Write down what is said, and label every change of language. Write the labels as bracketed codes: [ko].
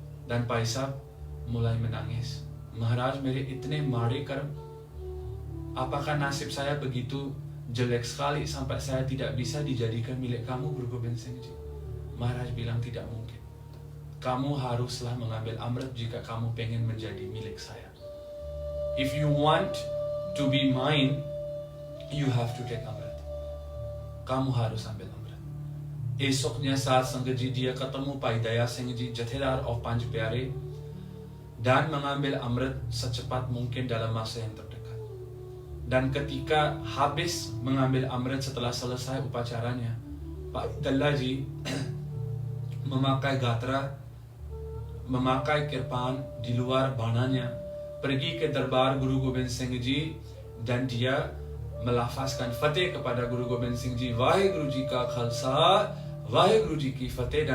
[id] Dan Pai Sahib mulai menangis. "Maharaj, [pa] mere itne maade karm. [id] Apakah nasib saya begitu jelek sekali sampai saya tidak bisa dijadikan milik kamu, Guru Gobind Singh Ji?" Maharaj bilang, "Tidak mungkin. Kamu haruslah mengambil amrit jika kamu pengen menjadi milik saya. [en] If you want to be mine, you have to take amrit. [id] Kamu harus ambil amrit." Esoknya saat Sanggaji dia ketemu Pai Daya Singh Ji, Jathedar of Panj Pyare, dan mengambil amrit secepat mungkin dalam masa yang terdekat. Dan ketika habis mengambil amrit, setelah selesai upacaranya, Pai Dalla Ji memakai gatra, memakai kirpan di luar bananya, pergi ke darbar Guru Gobind Singh Ji, dan dia melafazkan fatih kepada Guru Gobind Singh Ji, [pa] "Waheguru Ji ka Khalsa, Waheguru Ji ki fatih."